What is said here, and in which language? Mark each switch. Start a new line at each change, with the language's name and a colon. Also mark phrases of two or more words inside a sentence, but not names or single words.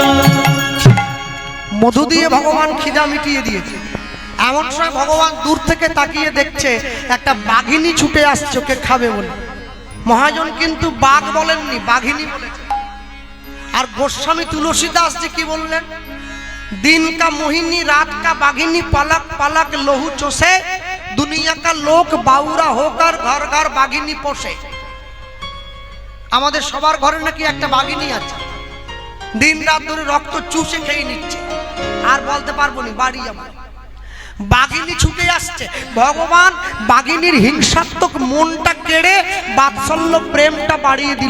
Bangla: মধু দিয়ে ভগবান খিদা মিটিয়ে দিয়েছে। এমন সময় ভগবান দূর থেকে তাকিয়ে দেখছে একটা বাঘিনী ছুটে আসছে ওকে খাবে বলে। মহাজন কিন্তু বাঘ বলেননি, বাঘিনী বলেছে। আর গোস্বামী তুলসীদাস जी কি বললেন,
Hindi: दिन का मोहिनी रात का बाघिनी, पलक पलक लहू चोसे, दुनिया का लोक बाउरा होकर घर घर बाघिनी पोषे।
Bangla: আমাদের সবার ঘরে নাকি একটা বাঘিনী আছে, দিন রাত ধরে রক্ত চুষে খেয়ে নিচ্ছে, আর বলতে পারবো না বাড়ি যাবো। বাঘিনী ছুটে আসছে, ভগবান বাঘিনীর হিংসাত্মক মনটা কেড়ে বাৎসল্য প্রেমটা বাড়িয়ে দিল।